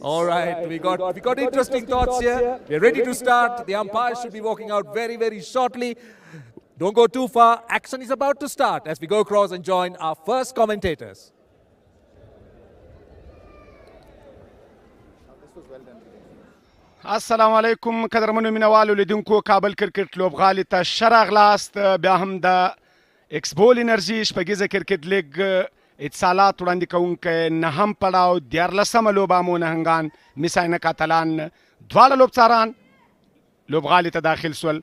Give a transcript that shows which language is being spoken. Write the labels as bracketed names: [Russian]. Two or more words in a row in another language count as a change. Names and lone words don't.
[English] All right, we got interesting thoughts here. We're ready to start. The umpires should be walking out very, very shortly. Don't go too far. Action is about to start as we go across and join our first commentators. This was well done. [Pashto] السلام علیکم قدرمنو مینوالو لیدونکو کابل کرکټ لوبغالي ته ښه راغلاست. بیا هم د ایکسبول انرژي شپږیزه کرکټ لیګ اتصالات وړاندې کوونکی نهم پړاو 14مه لوبه امو نهنګان مس عینک اتلان دواړه لوبڅاران لوبغالي ته داخل سول.